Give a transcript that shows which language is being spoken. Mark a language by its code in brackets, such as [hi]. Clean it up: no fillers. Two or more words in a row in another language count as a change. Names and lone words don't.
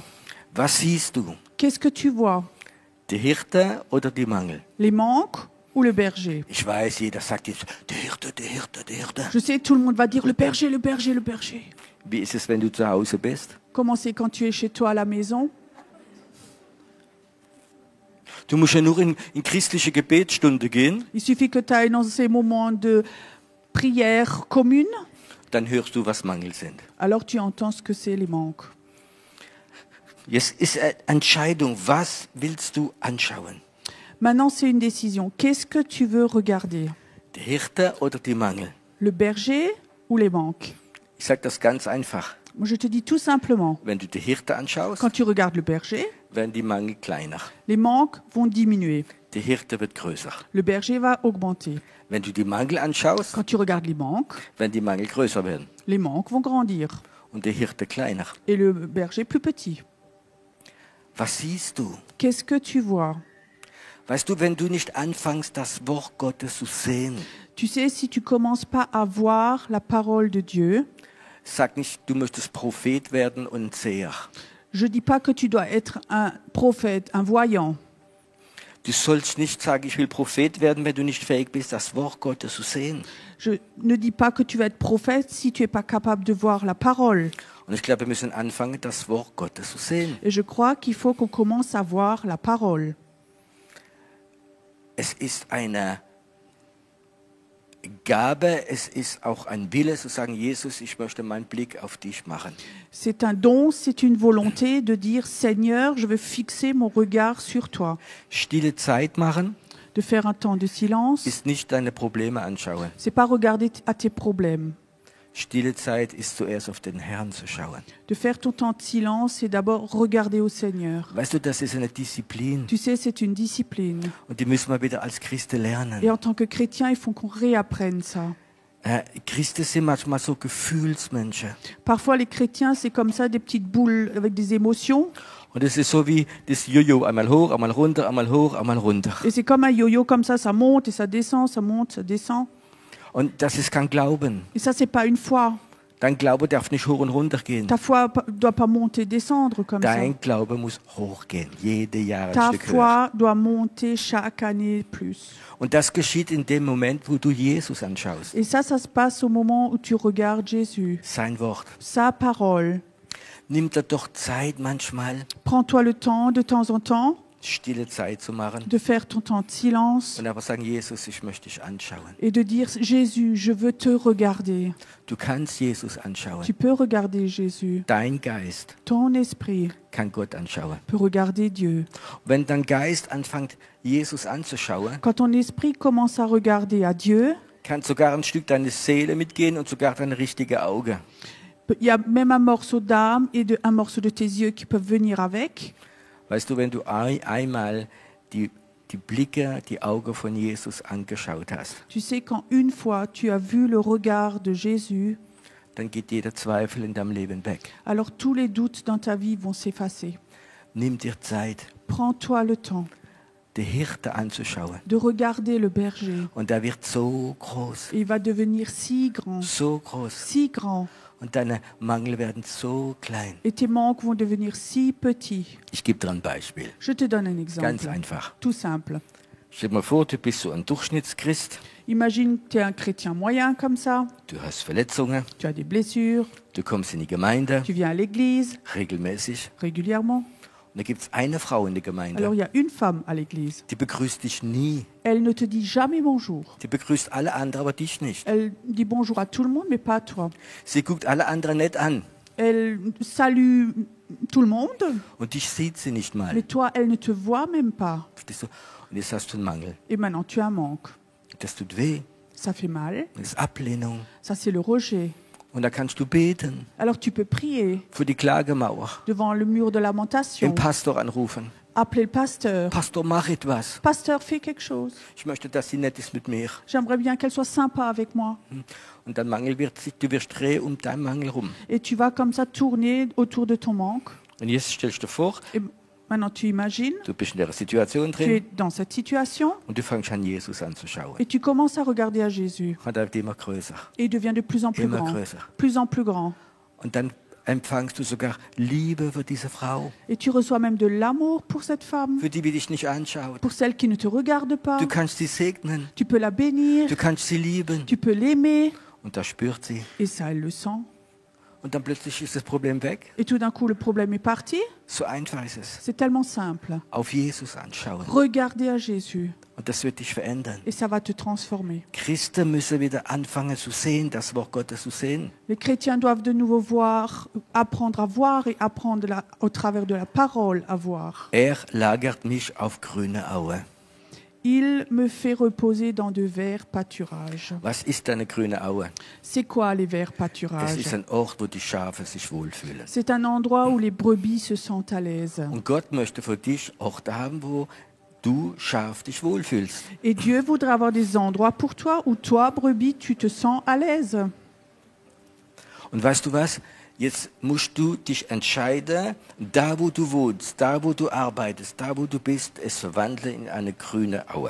[de] Was siehst du? [fr] Qu'est-ce que tu vois? [de] Die Hirte oder die Mangel? [fr] Les manques ou le berger? [de] Ich weiß, jeder sagt jetzt, der Hirte, der Hirte, der Hirte. [fr] Je sais, tout le monde va dire le berger, le berger, le berger. [de] Wie ist es, wenn du zu Hause bist? [fr] Comment c'est quand tu es chez toi à la maison? [de] Du musst ja nur in christliche Gebetsstunde gehen, [fr] Il suffit que tu ailles dans ces moments de prière commune, [de] dann hörst du, was Mangel sind. [fr] alors tu entends ce que c'est les manques. [de] Jetzt ist eine Entscheidung, was willst du anschauen? [fr] Maintenant, c'est une décision. Qu'est-ce que tu veux regarder? [de] Die Hirte oder die Mangel? [fr] Le berger ou les manques? [de] Ich sage das ganz einfach. [fr] Moi, je te dis tout simplement, [de] Wenn du die Hirte anschaust, [fr] quand tu regardes le berger, [de] werden die Mangel kleiner. [fr] les manques vont diminuer. [de] Die Hirte wird größer. [fr] Le berger va augmenter. [de] Wenn du die Mangel anschaust, [fr] Quand tu regardes les manques, [de] werden die Mangel größer werden [fr] les manques vont grandir [de] und die Hirte kleiner. [fr] et le berger plus petit. [de] Was siehst du? [fr] Qu'est-ce que tu vois? [de] Weißt du, wenn du nicht anfängst, das Wort Gottes zu sehen, [fr] Tu sais, si tu commences pas à voir la parole de Dieu, [de] sag nicht, du möchtest Prophet werden und Seher. [fr] je dis pas que tu dois être un prophète, un voyant. [de] Du sollst nicht sagen, ich will Prophet werden, wenn du nicht fähig bist, das Wort Gottes zu sehen. [fr] Je ne dis pas que tu vas être prophète si tu es pas capable de voir la parole. [de] Und ich glaube, wir müssen anfangen, das Wort Gottes zu sehen. [fr] Et je crois qu'il faut qu'on commence à voir la parole. [de] Es ist eine Gabe, es ist auch ein Wille zu sagen, Jesus, ich möchte meinen Blick auf dich machen. [fr] C'est un don, c'est une volonté de dire Seigneur, je veux fixer mon regard sur toi. [de] Stille Zeit machen [fr] De faire un temps de silence, [de] ist nicht deine Probleme anschauen. [fr] c'est pas regarder à tes problèmes. [de] Stille Zeit ist zuerst auf den Herrn zu schauen. [fr] De faire ton temps de silence, c'est d'abord regarder au Seigneur. [de] Weißt du, das ist eine Disziplin [fr] Tu sais, c'est une discipline. [de] und die müssen wir wieder als Christen lernen. [fr] Et en tant que chrétien, il faut qu'on réapprenne ça. [de] Christen sind manchmal so Gefühlsmenschen. [fr] Parfois, les chrétiens, c'est comme ça, des petites boules avec des émotions. [de] Und es ist so wie das Jojo, einmal hoch, einmal runter, einmal hoch, einmal runter. [fr] Et c'est comme un yo-yo, comme ça monte et ça descend, ça monte, ça descend. [de] Und das ist kein Glauben. [fr] Et ça, c'est pas une foi. [de] Dein Glaube darf nicht hoch und runter gehen. [fr] Ta foi ne doit pas monter, descendre comme ça. [de] Dein Glaube muss hochgehen, jede Jahr ein [fr] Ta [de] Stück höher. [fr] foi doit monter chaque année plus. [de] Und das geschieht in dem Moment, wo du Jesus anschaust. [fr] Et ça se passe au moment où tu regardes Jésus, [de] Sein Wort. [fr] sa parole. [de] Nimm dir doch Zeit manchmal, [fr] Prends-toi le temps, de temps en temps, [de] stille Zeit zu machen [fr] de faire ton temps de silence [de] und einfach sagen, Jesus, ich möchte dich anschauen. [fr] et de dire Jésus, je veux te regarder. [de] Du kannst Jesus anschauen. [fr] Tu peux regarder Jésus. [de] Dein Geist [fr] Ton esprit [de] kann Gott anschauen. [fr] peut regarder Dieu. [de] Wenn dein Geist anfängt, Jesus anzuschauen, [fr] Quand ton esprit commence à regarder à Dieu, [de] kann sogar ein Stück deiner Seele mitgehen und sogar deine richtige Auge. [fr] il y a même un morceau d'âme et un morceau de tes yeux qui peuvent venir avec. [de] Weißt du, wenn du einmal die Blicke, die Augen von Jesus angeschaut hast, [fr] Tu sais, quand une fois tu as vu le regard de Jésus, [de] dann geht jeder Zweifel in deinem Leben weg. [fr] alors tous les doutes dans ta vie vont s'effacer. [de] Nimm dir Zeit, [fr] Prends-toi le temps [de] die Hirte anzuschauen. [fr] de regarder le berger. [de] Und er wird so groß, [fr] Et il va devenir si grand, [de] so groß. [fr] si grand. [de] und deine Mangel werden so klein. [fr] et tes manques vont devenir si petits. [de] Ich gebe dir ein Beispiel. [fr] Je te donne un [de] Ganz [fr] exemple, [de] einfach. [fr] tout simple. [de] Stell dir mal vor, du bist so ein Durchschnittschrist. [fr] Imagine que tu es un chrétien moyen comme ça, [de] Du hast Verletzungen. [fr] tu as des blessures, [de] Du kommst in die Gemeinde [fr] tu viens à l'église [de] regelmäßig. [fr] régulièrement. [de] Und da gibt es eine Frau in der Gemeinde, [fr] Alors il y a une femme à l'église. [de] die begrüßt dich nie. [fr] Elle ne te dit jamais bonjour. [de] Die begrüßt alle anderen, aber dich nicht. [fr] Elle dit bonjour à tout le monde, mais pas à toi. [de] Sie guckt alle anderen nett an. [fr] Elle salue tout le monde, [de] Und dich sieht sie nicht mal. [fr] mais toi, elle ne te voit même pas. [de] Verstehst du? Und jetzt hast du einen Mangel. [fr] Et maintenant, tu as un manque. [de] Das tut weh. [fr] Ça fait mal. [de] Das ist Ablehnung. [fr] Ça, c'est le rejet. [de] Und da kannst du beten. [fr] Alors tu peux prier [de] Für die Klagemauer. [fr] devant le mur de lamentation. [de] Den Pastor anrufen. [fr] Appeler le pasteur. [de] Pastor, mach etwas. [fr] Pasteur, fais quelque chose. [de] Ich möchte, dass sie nett ist mit mir. [fr] J'aimerais bien qu'elle soit sympa avec moi. [de] Und dein Mangel wird sich, du wirst drehen um deinen Mangel rum. [fr] Et tu vas comme ça tourner autour de ton manque. [de] Und jetzt stellst du dir vor, [fr] Et maintenant, tu imagines, [de] du bist in der Situation [fr] tu es [de] drin [fr] dans cette situation [de] und du fängst an, Jesus anzuschauen. [fr] et tu commences à regarder à Jésus. [de] Und er wird immer größer. [fr] Et il devient de plus en plus [de] Immer [fr] grand. [de] größer. [fr] Plus en plus grand. [de] Und dann empfangst du sogar Liebe für diese Frau, [fr] Et tu reçois même de l'amour pour cette femme, [de] für die dich nicht anschaut. [fr] pour celle qui ne te regarde pas. [de] Du kannst sie segnen, [fr] Tu peux la bénir, [de] du kannst sie lieben. [fr] tu peux l'aimer. [de] Und da spürt sie. [fr] Et ça, elle le sent. [de] Und dann plötzlich ist das Problem weg. [fr] Et tout d'un coup, le problème est parti. [de] So einfach ist es. [fr] C'est tellement simple. [de] Auf Jesus anschauen. [fr] Regardez à Jésus [de] Und das wird dich verändern. [fr] et ça va te transformer. [de] Christen müssen wieder anfangen zu sehen, das Wort Gottes zu sehen. [fr] Les chrétiens doivent de nouveau apprendre à voir et apprendre au travers de la parole à voir. [de] Lagert mich auf grüne Aue. [fr] Il me fait reposer dans de verts pâturages. [de] Was ist eine grüne Aue? [fr] C'est quoi les verts [de] Es [fr] pâturages? [de] ist ein Ort, wo die Schafe sich wohlfühlen. [fr] C'est un endroit où les brebis se sentent à l'aise. [de] Und Gott möchte für dich Orte haben, wo du Schaf dich wohlfühlst. [fr] Et Dieu voudrait avoir des endroits pour toi où toi, brebis, tu te sens à l'aise. [de] Und weißt du was? Jetzt musst du dich entscheiden, da wo du wohnst, da wo du arbeitest, da wo du bist, es verwandeln in eine grüne Aue.